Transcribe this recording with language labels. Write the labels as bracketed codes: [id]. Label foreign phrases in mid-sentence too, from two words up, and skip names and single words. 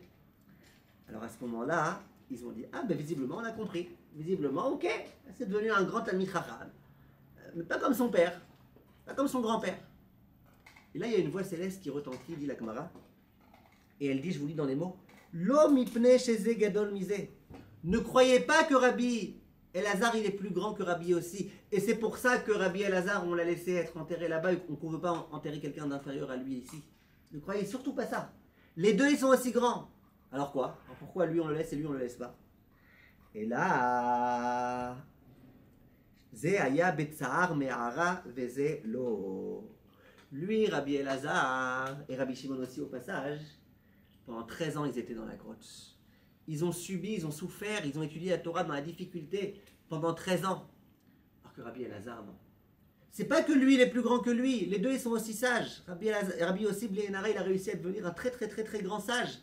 [fr] Alors à ce moment-là, ils ont dit visiblement on a compris. Visiblement, ok, c'est devenu un grand [he] תלמיד חכם. [fr] Mais pas comme son père, pas comme son grand-père. Et là, il y a une voix céleste qui retentit, dit la Gemara. Et elle dit, je vous lis dans les mots, [he] לא מפני שזה גדול מזה. [fr] Ne croyez pas que Rabbi Elazar, il est plus grand que Rabbi Yossi. Et c'est pour ça que Rabbi Elazar, on l'a laissé être enterré là-bas et qu'on ne veut pas enterrer quelqu'un d'inférieur à lui ici. Ne croyez surtout pas ça. Les deux, ils sont aussi grands. Alors quoi? Alors pourquoi lui on le laisse et lui on le laisse pas? Et là, [he] זה היה בצער מערה וזה לא. [fr] Lui, Rabbi Elazar et Rabbi Shimon aussi au passage, pendant 13 ans, ils étaient dans la grotte. ils ont subi, ils ont souffert, ils ont étudié la Torah dans la difficulté pendant 13 ans. Alors que Rabbi Elazar, non. C'est pas que lui, il est plus grand que lui. Les deux, ils sont aussi sages. Rabbi aussi Blénara, il a réussi à devenir un très grand sage.